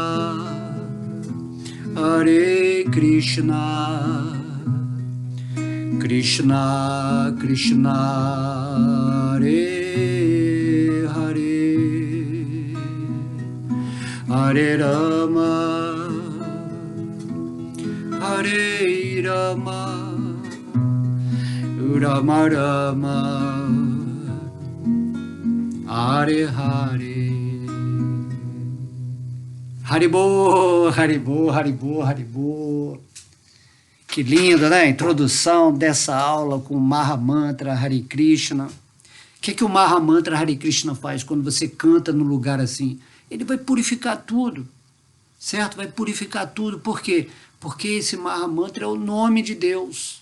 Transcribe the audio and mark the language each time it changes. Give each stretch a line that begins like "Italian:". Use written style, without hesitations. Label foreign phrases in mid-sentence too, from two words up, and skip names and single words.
Sanskrit: Hare Krishna, Krishna Krishna, Hare Hare, Hare Rama, Hare Rama, Rama Rama, Hare Hare. Haribô, Haribô, Haribô, Haribô.
Portuguese: Que lindo, né? A introdução dessa aula com o Maha Mantra Hare Krishna. O que o Maha Mantra Hare Krishna faz quando você canta num lugar assim? Ele vai purificar tudo, certo? Vai purificar tudo. Por quê? Porque esse Maha Mantra é o nome de Deus.